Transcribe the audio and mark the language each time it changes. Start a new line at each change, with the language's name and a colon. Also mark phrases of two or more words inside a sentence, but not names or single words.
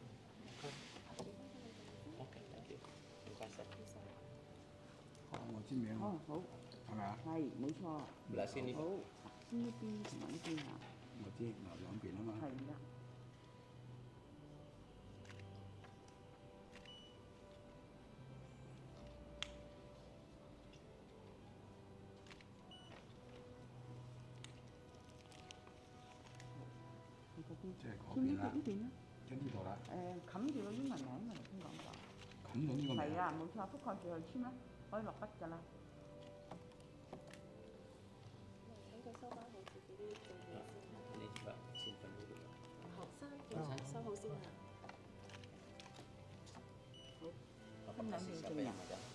English: Oke, thank you.
Indonesian: Terima kasih.
Cantonese: 我簽名喎，好，係咪啊？係冇錯。
Indonesian: Belah sini.
Cantonese: 好，呢邊同埋呢邊啊，我知嗱兩邊啊嘛。係啦。即係嗰先邊啦，呢邊啦，即係呢度啦，冚住個英文名啊，頭先講咗。冚到呢個名。係啊，冇錯，覆蓋住佢簽啦，可以落筆㗎啦。等佢收翻好自己啲證件先。
Indonesian: Ini coba simpan dulu.
Cantonese: 學生嘅收好先啊。
Indonesian: Bapak kasih siapa yang ada?